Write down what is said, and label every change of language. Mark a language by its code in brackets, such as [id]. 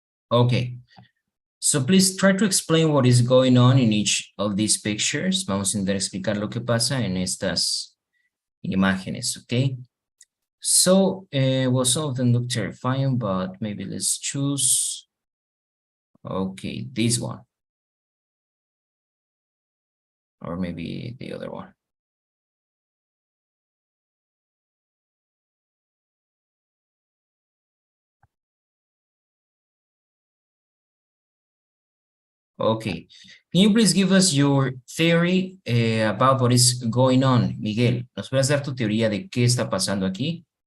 [en] Okay, so please try to explain what is going on in each of these pictures. [es] Vamos a intentar explicar lo que pasa en estas imágenes, okay? [en] So, well, some of them look terrifying, but maybe let's choose, okay, this one. Or maybe the other one. Okay, can you please give us your theory about what is going on, Miguel? [es] ¿Nos puedes dar tu teoría de qué está pasando aquí?